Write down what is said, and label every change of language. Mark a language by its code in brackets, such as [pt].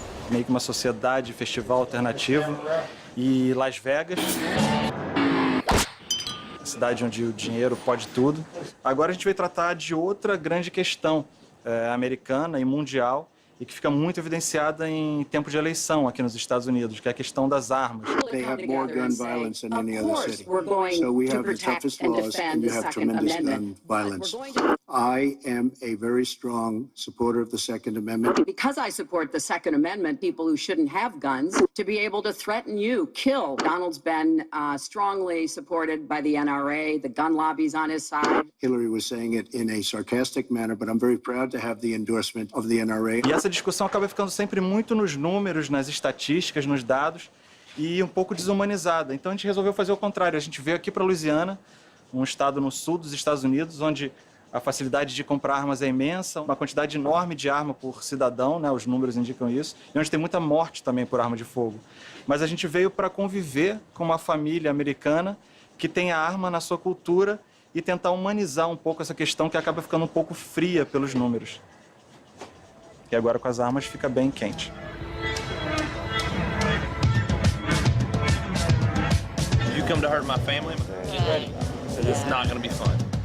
[pt] Meio que uma sociedade, festival alternativo. E Las Vegas. Cidade onde o dinheiro pode tudo. Agora a gente vai tratar de outra grande questão americana e mundial e que fica muito evidenciada em tempo de eleição aqui nos Estados Unidos, que é a questão das armas. [en] They have more gun violence than any other city. So we have the toughest laws and you have tremendous gun violence. I am a very strong supporter of the Second Amendment. Because I support the Second Amendment, people who shouldn't have guns, to be able to threaten you, kill. Donald's been strongly supported by the NRA, the gun lobby's on his side. Hillary was saying it in a sarcastic manner, but I'm very proud to have the endorsement of the NRA. [pt] E essa discussão acaba ficando sempre muito nos números, nas estatísticas, nos dados, e um pouco desumanizada. Então a gente resolveu fazer o contrário. A gente veio aqui para Louisiana, um estado no sul dos Estados Unidos, onde a facilidade de comprar armas é imensa, uma quantidade enorme de arma por cidadão, né, os números indicam isso, e onde tem muita morte também por arma de fogo. Mas a gente veio para conviver com uma família americana que tem a arma na sua cultura e tentar humanizar um pouco essa questão que acaba ficando um pouco fria pelos números. E agora com as armas fica bem quente. [en] You come to hurt my family? Get ready. It's not going to be fun.